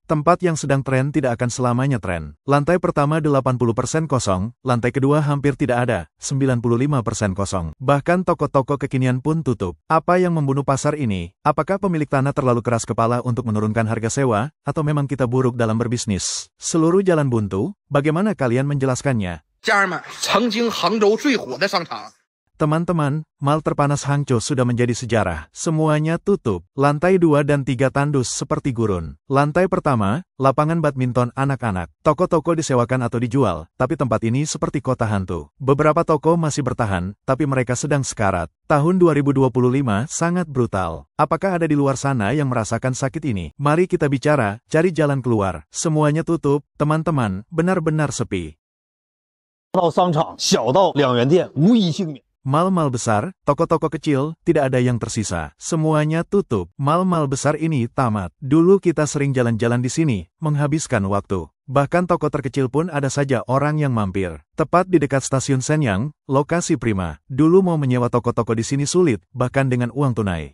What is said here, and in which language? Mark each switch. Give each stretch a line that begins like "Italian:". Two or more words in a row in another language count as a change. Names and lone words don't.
Indonesian: Tempat yang sedang tren tidak akan selamanya tren. Lantai pertama 80% kosong, lantai kedua hampir tidak ada, 95% kosong. Bahkan toko-toko kekinian pun tutup. Apa yang membunuh pasar ini? Apakah pemilik tanah terlalu keras kepala untuk menurunkan harga sewa, atau memang kita buruk dalam berbisnis? Seluruh jalan buntu, bagaimana kalian menjelaskannya?
Chinese: 家人们，曾经杭州最火的商场。
Indonesian: Teman-teman, mal terpanas Hangzhou sudah menjadi sejarah. Semuanya tutup. Lantai 2 dan 3 tandus seperti gurun. Lantai pertama, lapangan badminton anak-anak. Toko-toko disewakan atau dijual, tapi tempat ini seperti kota hantu. Beberapa toko masih bertahan, tapi mereka sedang sekarat. Tahun 2025 sangat brutal. Apakah ada di luar sana yang merasakan sakit ini? Mari kita bicara, cari jalan keluar. Semuanya tutup, teman-teman, benar-benar sepi.
Chinese: 到商场，小到两元店，无一幸免。
Indonesian: Mal-mal besar, toko-toko kecil, tidak ada yang tersisa. Semuanya tutup. Mal-mal besar ini tamat. Dulu kita sering jalan-jalan di sini, menghabiskan waktu. Bahkan toko terkecil pun ada saja orang yang mampir. Tepat di dekat stasiun Shenyang, lokasi prima. Dulu mau menyewa toko-toko di sini sulit, bahkan dengan uang tunai.